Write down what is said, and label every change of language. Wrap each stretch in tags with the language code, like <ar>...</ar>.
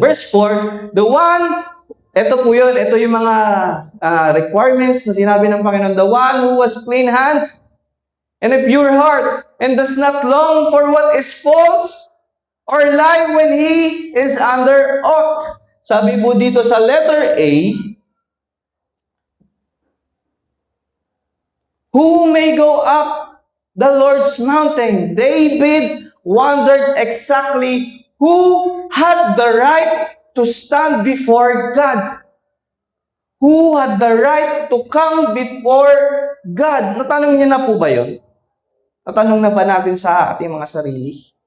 <tl>Verse 4, ito po yun, ito yung mga requirements na sinabi ng Panginoon.</tl> <en>The one who has clean hands and a pure heart and does not long for what is false or lie when he is under oath.</en> <tl>Sabi po dito sa letter A,</tl> <en>who may go up the Lord's mountain? David wondered exactly who had the right to stand before God. Who had the right to come before God?</en> <tl>Natanong niya na po ba yun? Natanong na ba natin sa ating mga sarili?</tl>